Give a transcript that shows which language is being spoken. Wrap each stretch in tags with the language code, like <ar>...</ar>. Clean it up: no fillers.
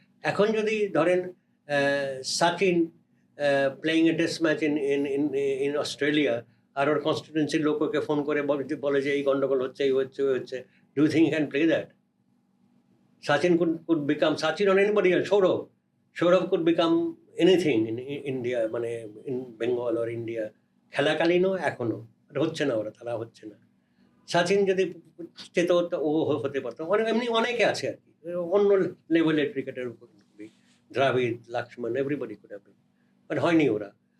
<bn>এখন যদি ধরেন Sachin</bn> <en>playing a test match in Australia,</en> <bn>আর ওর কনস্টিটিউয়েন্সির লোককে ফোন করে বলে যে এই গন্ডগোল হচ্ছে, এই হচ্ছে, ওই হচ্ছে,</bn> <en>Do you think can play that? Sachin could become Sachin or anybody else. Saurav could become anything in India,</en> <bn>মানে</bn> <en>in Bengal or India.</en> <bn>খেলাকালীনও এখনো হচ্ছে না, ওরা তারা হচ্ছে না। সাচিন যদি চেত ও হতে পারতো। এমনি অনেকে আছে আর কি, অন্য লেভেলের ক্রিকেটের উপর, দ্রাবিড়, Lakshman,</bn> <en>everybody could have been,</en> <bn>but হয়নি ওরা।</bn>